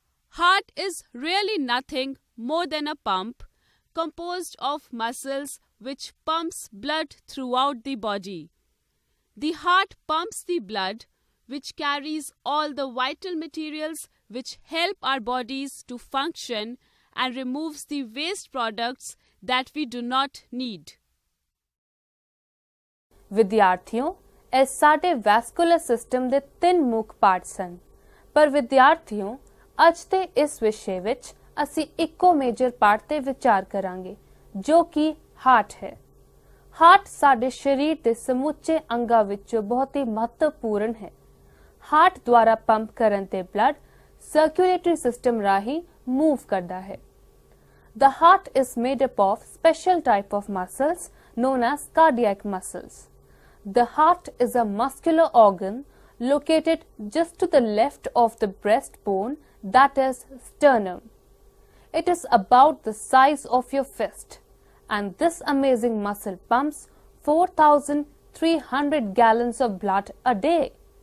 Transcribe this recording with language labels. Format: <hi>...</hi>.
<en>Heart is really nothing more than a pump composed of muscles which pumps blood throughout the body. The heart pumps the blood which carries all the vital materials which help our bodies to function and removes the waste products that we do not need.</en> <pa>ਵਿਦਿਆਰਥੀਓ, ਇਹ ਸਾਡੇ vascular system ਦੇ 3 ਮੁੱਖ part ਸਨ। ਪਰ ਵਿਦਿਆਰਥੀਓ, ਅੱਜ ਦੇ ਇਸ ਵਿਸ਼ੇ ਵਿੱਚ ਅਸੀਂ ਇੱਕੋ ਮੇਜਰ ਪਾਰਟ ਤੇ ਵਿਚਾਰ ਕਰਾਂਗੇ, ਜੋ ਕਿ ਹਾਰਟ ਹੈ। ਹਾਰਟ ਸਾਡੇ ਸਰੀਰ ਦੇ ਸਮੁੱਚੇ ਅੰਗਾਂ ਵਿੱਚੋਂ ਬਹੁਤ ਹੀ ਮਹੱਤਵਪੂਰਨ ਹੈ। ਹਾਰਟ ਦੁਆਰਾ ਪੰਪ ਕਰਨ ਤੇ ਬਲੱਡ ਸਰਕੂਲੇਟਰੀ ਸਿਸਟਮ ਰਾਹੀਂ ਮੂਵ ਕਰਦਾ ਹੈ।</pa> <en>The heart is made up of special type of muscles known as cardiac muscles. The heart is a muscular organ located just to the left of the breastbone, that is sternum. It is about the size of your fist, and this amazing muscle pumps 4,300 gallons of blood a day.</en>